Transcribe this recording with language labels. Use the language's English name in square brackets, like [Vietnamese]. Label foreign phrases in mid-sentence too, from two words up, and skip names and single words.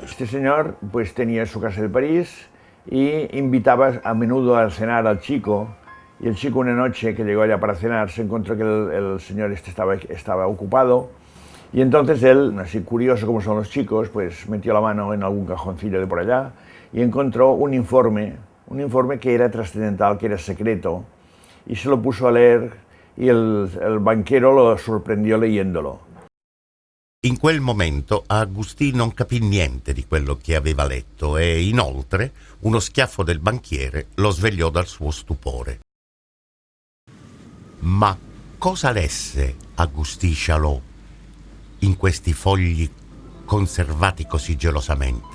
[Spanish] Este señor pues tenía su casa de París y invitaba a menudo a cenar al chico, y el chico una noche que llegó allá para cenar se encontró que el señor estaba ocupado, y entonces él, así curioso como son los chicos, pues metió la mano en algún cajoncillo de por allá y encontró un informe que era trascendental, que era secreto, y se lo puso a leer y el banchero lo sorprendió leyendolo. [Italian] In quel momento Agustí non capì niente di quello che aveva letto e, inoltre, uno schiaffo del banchiere lo svegliò dal suo stupore. Ma cosa lesse Agustí Charlot in questi fogli conservati così gelosamente?